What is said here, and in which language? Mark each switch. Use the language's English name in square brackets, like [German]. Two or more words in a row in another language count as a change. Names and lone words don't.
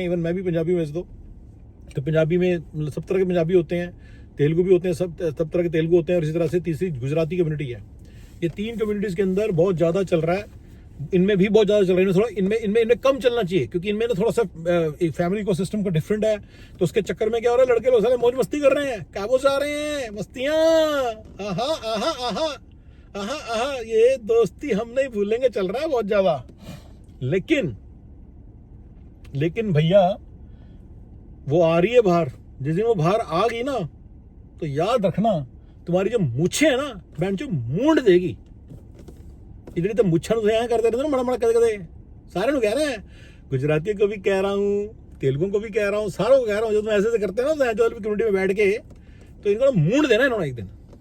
[Hindi] इवन मैं भी पंजाबी में तो पंजाबी में मतलब सब तरह के पंजाबी होते हैं, तेलुगु भी होते हैं, सब तरह के तेलुगु होते हैं, और इसी तरह से तीसरी गुजराती कम्युनिटी है। ये 3 कम्युनिटीज के अंदर बहुत ज्यादा चल रहा है, इनमें भी बहुत ज्यादा चल रहा है। थोड़ा इनमें कम चलना चाहिए, क्योंकि इनमें ना थोड़ा सा फैमिली को सिस्टम का डिफरेंट है, तो उसके चक्कर में क्या हो रहा है, लड़के लोग सारे मौज मस्ती कर रहे हैं, काबू जा रहे हैं, मस्तियां, आहा आहा आहा आहा आहा, ये दोस्ती हम नहीं भूलेंगे चल रहा है बहुत ज्यादा। लेकिन भैया वो आ रही है बाहर, जिस दिन वो बाहर आ गई ना, तो याद रखना तुम्हारी जो मूछे है ना बहन जो मूंड देगी। इतनी तो मुच्छा करते रहते ना, मड़ा कदे सारे कह रहे हैं, गुजराती को भी कह रहा हूँ, तेलुगु को भी कह रहा हूँ, सारों को कह रहा हूँ, जो तुम ऐसे करते हैं ना जो कम्युनिटी में बैठ के, तो इनको मूंड देना इन्होंने एक दिन।